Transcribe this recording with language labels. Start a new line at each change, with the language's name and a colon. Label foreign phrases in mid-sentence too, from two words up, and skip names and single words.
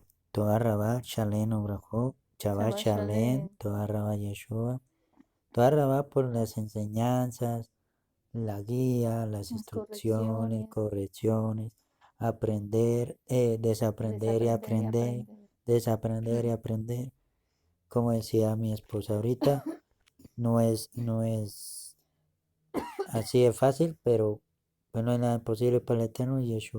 Hebrew: תודה רבה שלום וברכה שבת Shabbat Shalem, Shalem. תודה רבה ישוע, תודה רבה
Spanish: por las enseñanzas, la guía, las Las instrucciones, correcciones, correcciones, aprender, desaprender y desaprender y aprender, aprender. desaprender y aprender. Como decía mi esposa ahorita, no es así de fácil, pero pues no hay nada imposible para el Eterno Yeshua.